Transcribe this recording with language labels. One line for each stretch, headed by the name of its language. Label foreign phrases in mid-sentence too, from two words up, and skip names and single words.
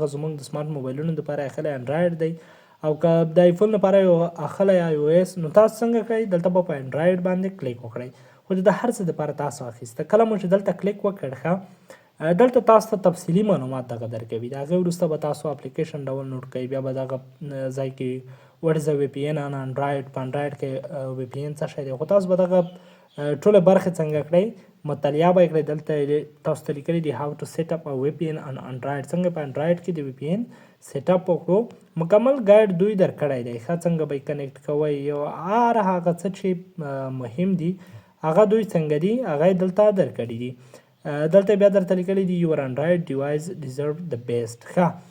Pashto: زموږ د سمارټ موبایلونو دپاره یې اخلئ انډرایډ دی او که د آیفون لپاره یې اخلئ آی او ایس نو تاسو څنګه کوئ دلته به په انډرایډ باندې کلیک وکړئ خو د هر څه دپاره تاسو اخیسته کله مو چې دلته کلیک وکړ ښه دلته تاسو ته تفصیلي معلومات دغه درکوي د هغې وروسته به تاسو اپلیکیشن ډاونلوډ کوئ بیا به دغه ځای کې
English: what is V P N on Android
Pashto: په انډرایډ کې وی پی این څه شی دی خو تاسو به دغه ټولې برخې څنګه کړئ مطالعه به یې کړئ دلته تاسو ته لیکلي دي
English: how to set up V P N on Android
Pashto: څنګه په انډرایډ کې د وی پی این سیټ اپ وکړو مکمل ګایډ دوی درکړی دی ښه څنګه به یې کنیکټ کوئ یو هر هغه څه چې مهم دي هغه دوی څنګه دي هغه یې دلته درکړي دي دلته بیا درته لیکلي دي
English: your Android device deserves the best
Pashto: ښه